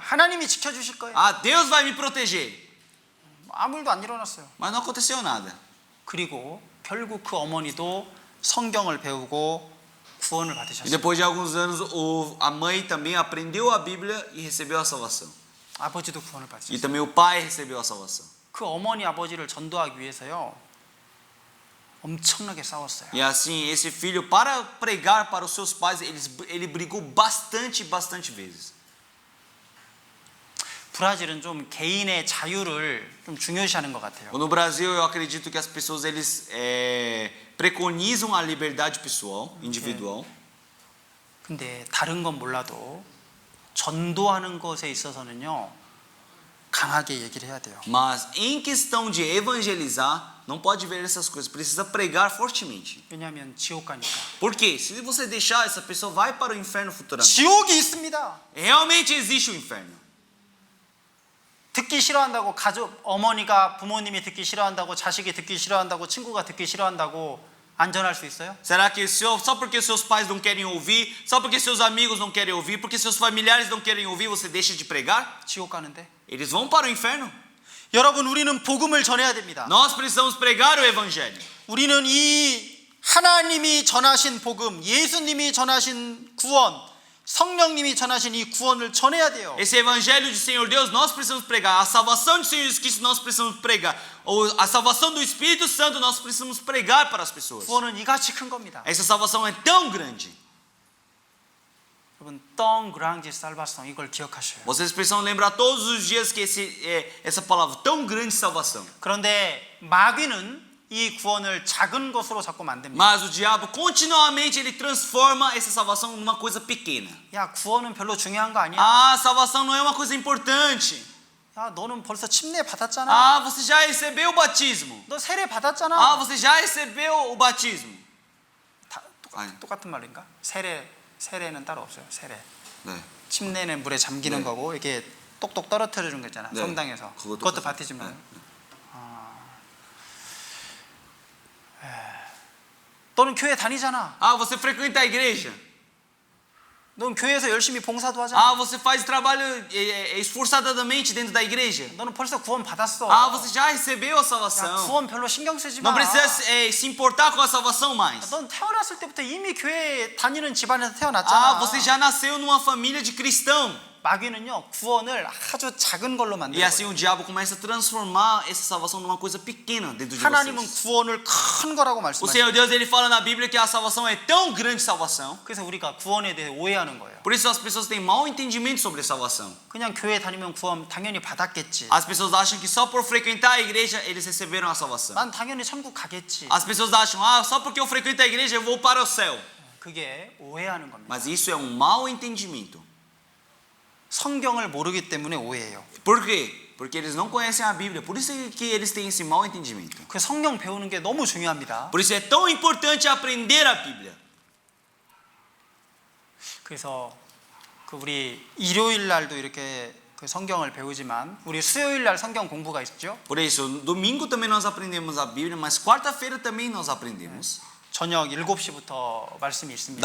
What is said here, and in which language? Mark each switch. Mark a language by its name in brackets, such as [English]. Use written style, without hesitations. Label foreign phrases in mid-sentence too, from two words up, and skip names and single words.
[Korean] 하나님이 지켜주실 거예요. [Portuguese] Deus vai me proteger. [Korean] 아무 일도 안 일어났어요. [Portuguese] Mas não aconteceu nada. [Korean] 그리고 결국 그 어머니도 성경을 배우고 구원을 [Portuguese] E [Korean] 받으셨어요. [Portuguese] depois de alguns anos, a mãe também aprendeu a Bíblia e recebeu a salvação. [Korean] 아버지도 구원을 [Portuguese] E [Korean] 받으셨어요. [Portuguese] também o pai recebeu a salvação. [Korean] 그 어머니 아버지를 전도하기 위해서요. 엄청나게 싸웠어요. [Portuguese] E assim, esse filho, para pregar para os seus pais, ele brigou bastante vezes. [Korean] 브라질은 좀 개인의 자유를 좀 중요시하는 것 같아요. [Portuguese] No Brasil, eu acredito que as pessoas eles preconizam a liberdade pessoal, individual. [Korean] 근데 다른 건 몰라도 전도하는 것에 있어서는요. 강하게 얘기를 해야 돼요. [Portuguese] Mas em questão de evangelizar, não pode ver essas coisas, precisa pregar fortemente. [Korean] 왜냐하면 지옥 가니까. [Portuguese] Por quê? Se você deixar, essa pessoa vai para o inferno futuramente. [Korean] 지옥이 있습니다. [Portuguese] Realmente existe o inferno. [Korean] 듣기 싫어한다고 가족 어머니가 부모님이 듣기 싫어한다고 자식이 듣기 싫어한다고 친구가 듣기 싫어한다고 안전할 수 있어요? [Portuguese] Será que só porque seus pais não querem ouvir, só porque seus amigos não querem ouvir, porque seus familiares não querem ouvir, você deixa de pregar? [Korean] 지옥 가는데. [Portuguese] Eles vão para o inferno. [Korean] 여러분 우리는 복음을 전해야 됩니다. [Portuguese] Nós precisamos pregar o evangelho. [Korean] 우리는 이 하나님이 전하신 복음, 예수님이 전하신 구원, 성령님이 전하신 이 구원을 전해야 돼요. [Portuguese] Esse evangelho do Senhor Deus, nós precisamos pregar. A salvação do Senhor Jesus Cristo, nós precisamos pregar. Ou a salvação do Espírito Santo, nós precisamos pregar para as pessoas. [Korean] 구원은 이같이 큰 겁니다. [Portuguese] Essa salvação é tão grande. [Korean] 여러분, [Portuguese] tão grande salvação [Korean] 이걸 기억하셔요. [Portuguese] Vocês precisam lembrar todos os dias que essa palavra, tão grande salvação. [Korean] 그런데 마귀는 이 구원을 작은 것으로 자꾸 만듭니다. [Portuguese] Mas o diabo continuamente ele transforma essa salvação numa coisa pequena. [Korean] 야, 구원은 별로 중요한 거 아니야? [Portuguese] A salvação não é uma coisa importante. [Korean] 야, 너는 벌써 침례 받았잖아. [Portuguese] Você já recebeu o batismo. [Korean] 너 세례 받았잖아. [Portuguese] Você já recebeu o batismo. [Korean] 다 똑같은 말인가? 세례는 따로 없어요. 세례. 네. 침례는 물에 잠기는 네. 거고 이게 똑똑 떨어뜨려 준 거 있잖아. 네. 성당에서. 그것도 그것도 똑같아요. 바티즘이에요. 네. 너는 교회 다니잖아. [Portuguese] Você frequenta a igreja. [Korean] 넌 교회에서 열심히 봉사도 하잖아. [Portuguese] Você faz trabalho esforçadamente dentro da igreja. [Korean] 너는 벌써 구원 받았어. [Portuguese] Você já recebeu a [Korean] 야, [Portuguese] salvação. [Korean] 구원 별로 신경 쓰지 마. [Portuguese] Não precisa se importar com a salvação mais. [Korean] 넌 태어났을 때부터 이미 교회 다니는 집안에서 태어났잖아. [Portuguese] Você já nasceu numa família de cristão. [Korean] 마귀는요 구원을 아주 작은 걸로 [Portuguese] E [Korean] 만들어요. [Portuguese] assim o diabo começa a transformar essa salvação numa coisa pequena dentro de [Korean] 하나님은 [Portuguese] vocês. [Korean] 구원을 큰 거라고 [Portuguese] O [Korean] 말씀하시죠. [Portuguese] Senhor Deus, ele fala na Bíblia que a salvação é tão grande salvação. [Korean] 그래서 우리가 구원에 대해 오해하는 거예요. [Portuguese] Por isso as pessoas têm mau entendimento sobre salvação. [Korean] 그냥 교회 다니면 구원 당연히 받았겠지. [Portuguese] As pessoas acham que só por frequentar a igreja eles receberam a salvação. [Korean] 난 당연히 천국 가겠지. [Portuguese] As pessoas acham, ah, só porque eu frequento a igreja eu vou para o céu. [Korean] 그게 오해하는 겁니다. [Portuguese] Mas isso é um mau entendimento. [Korean] 성경을 모르기 때문에 오해해요. [Portuguese] Por quê? Porque eles não conhecem a Bíblia. Por isso que eles têm esse mau entendimento. [Korean] 그 성경 배우는 게 너무 중요합니다. [Portuguese] Por isso é tão importante aprender a Bíblia. [Korean] 그래서 그 우리 일요일 날도 이렇게 그 성경을 배우지만 우리 수요일 날 성경 공부가 있죠. [Portuguese] Por isso, domingo também nós aprendemos a Bíblia, mas quarta-feira também nós aprendemos. [Korean] 저녁 7시부터 말씀이 있습니다.